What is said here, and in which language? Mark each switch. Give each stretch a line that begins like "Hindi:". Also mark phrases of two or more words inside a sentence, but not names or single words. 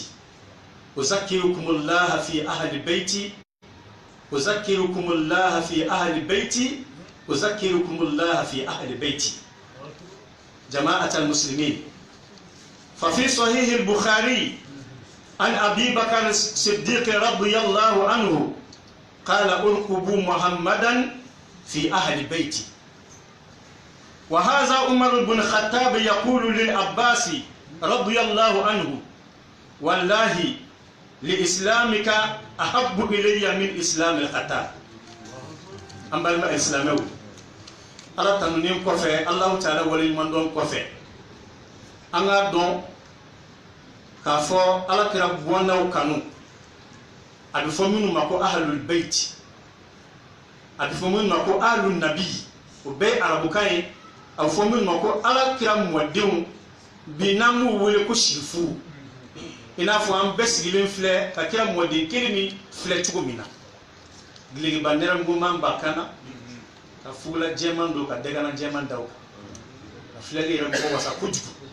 Arabic: أذكركم الله في أهل بيتي أذكركم الله في أهل بيتي أذكركم الله في أهل بيتي جماعة المسلمين ففي صحيح البخاري عن أبي بكر الصديق رضي الله عنه قال أرقبوا محمدا في أهل بيتي وهذا عمر بن الخطاب يقول للعباس رضي الله عنه والله لإسلامك أحب إلي من إسلام الخطاب أما الإسلام
Bambara: ala tanunin kɔfɛ Allahu Taala waleɲumandɔn kɔfɛ an k'a dɔn k'a fɔ alakira bɔnnaw kanu a bɛ fɔ minnu ma ko
Arabic: أهل البيت
Bambara: a bɛ fɔ minnu ma ko
Arabic: أهل النبي
Bambara: o bɛɛ ye arabukan ye a bɛ fɔ minnu ma ko alakira mɔdenw bi n'an b'u wele ko sifuru i n'a fɔ an bɛɛ sigilen filɛ ka kira mɔden kelen min filɛ cogo min na giligiba nɛrɛmuguman b'a kan na ka fugula jɛman don ka dɛgana jɛman da o kan ka filɛli yɛrɛ mɔgɔ wasa kojugu